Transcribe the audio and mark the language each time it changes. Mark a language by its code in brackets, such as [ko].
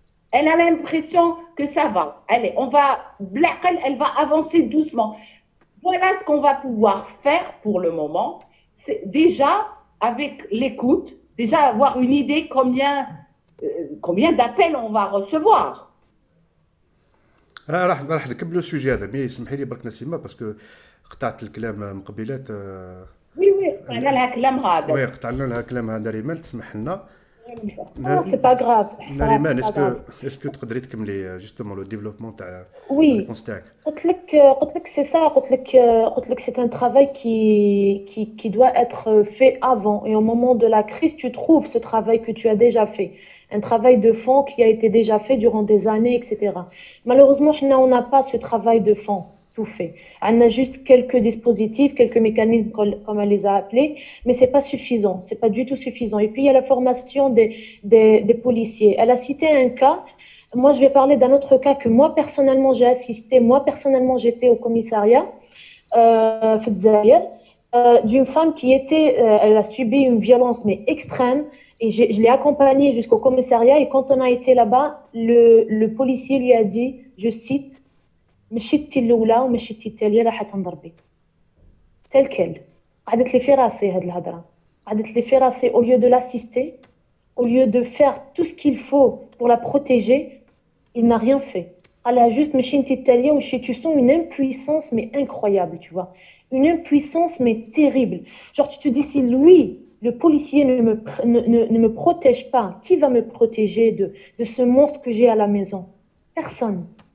[fr] Elle a l'impression que ça va. Allez, elle va avancer doucement. Voilà ce qu'on va pouvoir faire pour le moment. C'est déjà, avec l'écoute, déjà avoir une idée combien d'appels on va recevoir. [ar] راح نكملوا السوجي هذا، مي سمحي لي برك نسيمه باسكو قطعت الكلام مقبلات. وي قطعنا لها كلام هذا. وي قطعنا لها كلامها نريمان، تسمح لنا. [fr] سي با غراف. [ar] نريمان اسكو تقدري تكملي [fr] جوستومون لو ديفلوبمون [ar] تاع الريبونس تاعك؟ [fr] قلت لك سي سا، قلت لك c'est un travail qui doit être fait avant, et au moment de la crise tu trouves ce travail que tu as déjà fait, un travail de fond qui a été déjà fait durant des années, etc. Malheureusement on n'a pas ce travail de fond tout fait. On a juste quelques dispositifs, quelques mécanismes comme elle les a appelés, mais c'est pas suffisant, c'est pas du tout suffisant. Et puis il y a la formation des policiers. Elle a cité un cas. Moi, je vais parler d'un autre cas que moi personnellement j'ai assisté. Moi personnellement, j'étais au commissariat d'une femme qui elle a subi une violence mais extrême. Et je l'ai accompagnée jusqu'au commissariat. Et quand on a été là-bas, le policier lui a dit, je cite, [ar] مشيتي الاولى ومشيتي الثانيه راح تنضربي [fr] tel quel. [ar] قعدت لي في راسي هاد الهضره، قعدت لي في راسي. [fr] Au lieu de l'assister, au lieu de faire tout ce qu'il faut pour la protéger, il n'a rien fait. Elle a juste [ar] مشيتي الثانيه ومشي. [fr] Tu sens une impuissance mais incroyable, tu vois, une impuissance mais terrible. Genre tu te dis, si lui, le policier, ne me protège pas, qui va me protéger de ce monstre que j'ai à la maison? Personne.